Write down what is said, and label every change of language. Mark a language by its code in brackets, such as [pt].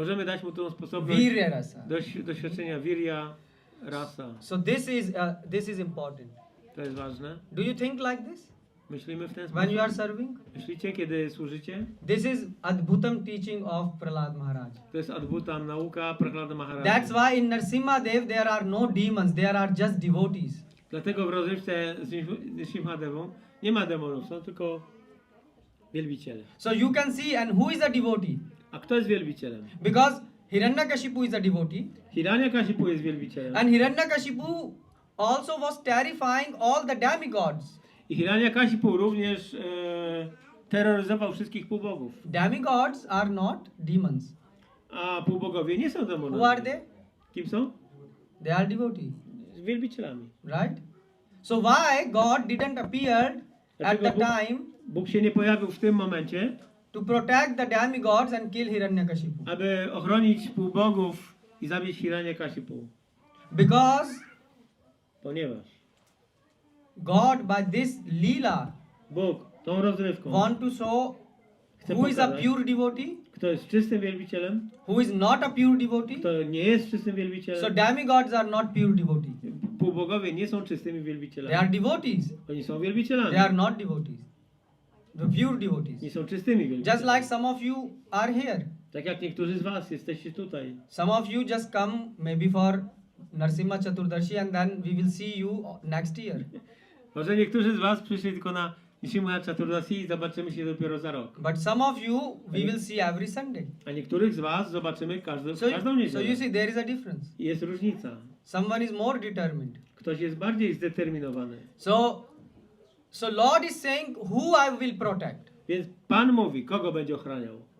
[pl] Możemy dać mu tą sposobność [sa] Virya rasa. [pl] doświadczenia wirya, rasa. [en] So this is important. [pl] To jest ważne. [en] Do you think like this [pl] Myślimy w ten [en] when you are [pl] sposób. [en] serving? [pl] Myślicie, kiedy służycie? [en] This is Adbhutam teaching of Prahlad Maharaj. [pl] To jest ADBUTA, nauka Prahlada Maharaja. [en] That's why in Nrsimhadeva there are no demons, there are just devotees. [pl] Dlatego w rozrywce z Nrsimhadevą nie ma demonów, są tylko wielbiciele. [en] So you can see, and who is a devotee? [pl] A kto jest wielbicielem? [en] Because Hiranyakashipu is a devotee, [pl] Hiranyakashipu jest wielbicielem. [en] and Hiranyakashipu also was terrifying all the demigods. [pl] I Hiranyakashipu również terroryzował wszystkich półbogów. [en] Demigods are not demons. [pl] A półbogowie nie są demonami. [en] Who are they? [pl] Kim są? [en] They are devotees, [pl] Wielbicielami. [en] right? So why God didn't appear at the [pl] Dlaczego [en] time [pl] Bóg się nie pojawił w tym momencie, [en] to protect the demigods and kill Hiranyakashipu? [pl] aby ochronić półbogów i zabić Hiranyakashipu? [en] Because [pl] Ponieważ [en] God by this lila [pl] Bóg tą rozrywką [en] want to show [pl] chce [en] who is a [pl] pokazać, [en] pure devotee, [pl] kto jest czystym wielbicielem, [en] who is not a pure devotee. [pl] kto nie jest czystym [en] So [pl] wielbicielem. [en] demigods are not pure devotees. [pl] Półbogowie nie są czystymi [en] They are [pl] wielbicielami. [en] devotees. [pl] Oni są wielbicielami. [en] They are not devotees. The pure [pl] Nie [en] devotees. [pl] są czystymi [en] Just [pl] wielbicielami. [en] like some of you are here. [pl] Tak jak niektórzy z was jesteście tutaj. [en] Some of you just come maybe for Nrsimha Chaturdashi and then we will see you next year. [pl] Może niektórzy z was przyszli tylko na Nrsimha Chaturdashi i zobaczymy się dopiero za rok. [en] But some of you we will see every Sunday. [pl] A niektórych z was zobaczymy każdą [en] So you [pl] niedzielę. [en] see there is a difference. [pl] I jest różnica. [en] Someone is more determined. [pl] Ktoś jest bardziej zdeterminowany. [en] So Lord is saying who I will protect. [pl] Więc Pan mówi, kogo będzie ochraniał.